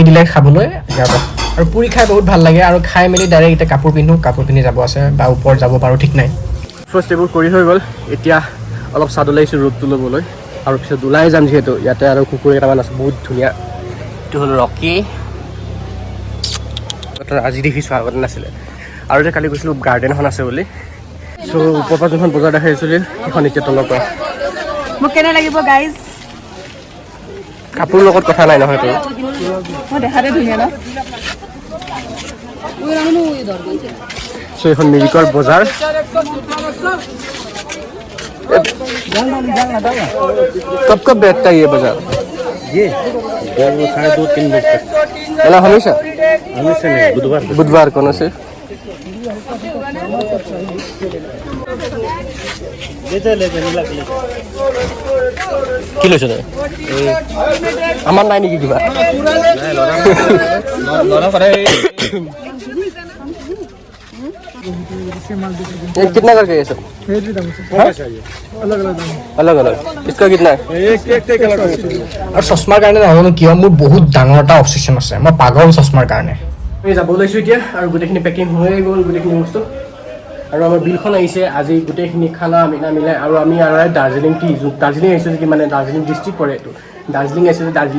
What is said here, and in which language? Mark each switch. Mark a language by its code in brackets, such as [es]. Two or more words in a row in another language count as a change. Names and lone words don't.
[as] দিলে খাবলৈ আৰু পুৰি খাই বহুত ভাল লাগে আৰু খাই মেলি ডাইৰেক্ট এতিয়া কাপোৰ পিন্ধি যাব আছে বা ওপৰত যাব পাৰোঁ ঠিক নাই ফাৰ্ষ্ট এইবোৰ কৰি হৈ গ'ল এতিয়া অলপ চাদ ওলাইছোঁ ৰ'দটো ল'বলৈ আৰু পিছত ওলাই যাম যিহেতু ইয়াতে আৰু কুকুৰ কেইটামান আছে বহুত ধুনীয়া এইটো হ'ল ৰকি আজি দেখিছোঁ আগতে নাছিলে আৰু যে কালি কৈছিলোঁ গাৰ্ডেন এখন আছে বুলি চ' ওপৰৰ পৰা যোনখন বজাৰ দেখাই আছিলোঁ সেইখন এতিয়া তলৰ পৰা মোক কেনে লাগিব গাইজ কাপোৰ লগত কথা নাই নহয় তোৰ মই দেখাতে ধুনীয়া ন চ' এইখন মিৰিকৰ বজাৰ [hi] कब बैठता है ये बाजार ये 2-3 बजे तक मतलब हमेशा नहीं बुधवार को ना सिर्फ [as] কি লৈছে তই আমাৰ নাই নেকি কিবা [hi] कितना करके ये सब अलग अलग इसका कितना है [as] আৰু চশমাৰ কাৰণে নাজানো কিয় মোৰ বহুত ডাঙৰ এটা অবচেশ্যন আছে মই পাগল চশমাৰ কাৰণে আমি যাব ওলাইছোঁ এতিয়া আৰু গোটেইখিনি পেকিং হৈয়ে গ'ল গোটেইখিনি বস্তু আৰু আমাৰ বিলখন আহিছে আজি গোটেইখিনি খানা মিলাই আৰু আমি দাৰ্জিলিং টি দাৰ্জিলিং আহিছোঁ কি মানে দাৰ্জিলিং ডিষ্ট্ৰিক্ট পৰে এইটো দাৰ্জিলিং আহিছে যে দাৰ্জিলিং